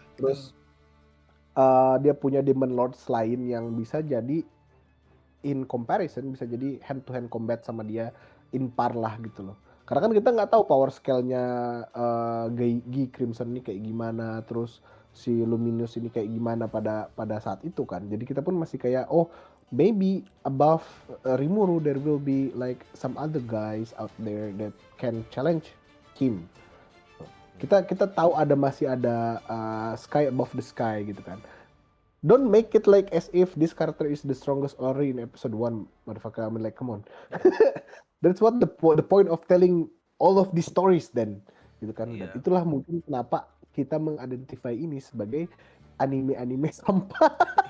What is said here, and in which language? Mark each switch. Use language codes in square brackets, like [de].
[id] Terus dia punya Demon Lords lain yang bisa jadi in comparison bisa jadi [en] hand to hand combat [id] sama dia in par lah gitu loh. Karena kan kita nggak tahu power scale-nya Guy Crimson ini kayak gimana, terus si Luminous ini kayak gimana pada saat itu kan. Jadi kita pun masih kayak [en] maybe above Rimuru there will be like some other guys out there that can challenge him. [id] Kita tahu masih ada [en] sky above the sky [id] gitu kan. [en] Don't make it like as if this character is the strongest already in episode 1, motherfucker. I mean, like, come on. That's what the point of telling all of these stories then, [id] gitu kan. Dan itulah mungkin kenapa kita mengidentify ini sebagai anime-anime sampah.